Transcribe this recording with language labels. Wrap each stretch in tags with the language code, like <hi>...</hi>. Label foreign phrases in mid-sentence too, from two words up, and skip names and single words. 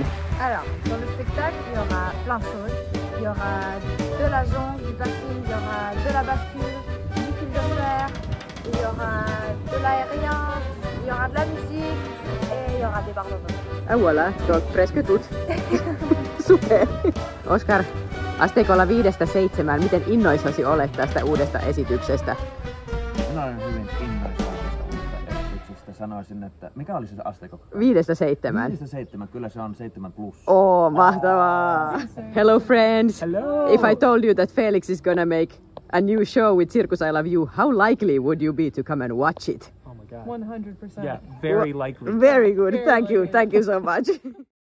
<fr>Alors, dans le spectacle, il y aura plein de choses. Il y aura de la jongle, du bassin, il y aura de la bascule, du fil de fer, il y aura de l'aérien, il y aura de la musique et il y aura des barres de Ah voilà, donc presque tout. Super!</fr> <fi>Oskar, asteikolla 5–7, miten innoissasi olet tästä uudesta esityksestä? Minä olen hyvin innoissaan tästä uudesta esityksestä. Sanoisin, että mikä oli se asteikko? 5–7. 5–7, kyllä se on 7+. Oh, mahtavaa!</fi> <en>Hello friends! Hello! If I told you that Felix is gonna make a new show with Circus I Love You, how likely would you be to come and watch it? Oh my god. 100%. Yeah, very likely. Very good, thank you so much.</en>